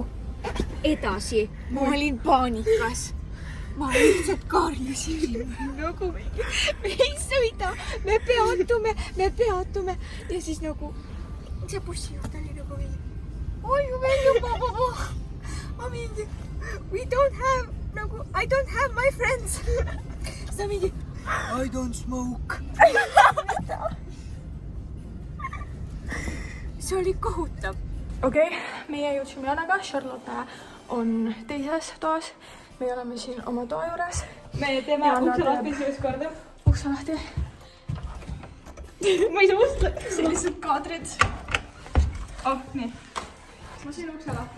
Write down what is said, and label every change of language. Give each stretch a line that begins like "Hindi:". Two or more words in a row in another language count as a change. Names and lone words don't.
Estonian: Edasi. Ma olin paanikas. Ma lihtsalt karjusin. Nagu me ei sõida. Me peatume. Ja siis nagu see bussijuht oli nagu mingi. Oi, meil juba. Ma mingi.
English: I don't have my friends.
Estonian: Sa mingi.
English: I don't smoke.
Estonian: see oli kohutav. Okei, meie jõudsime Janaga, Charlotte on teises toas. Me oleme siin oma toa juures. Me teeme ukse lahti esimest korda. Ukse lahti. Ma ei saa usta. Sellised kaadrid. Oh, nii. Ma siin ukse lahti.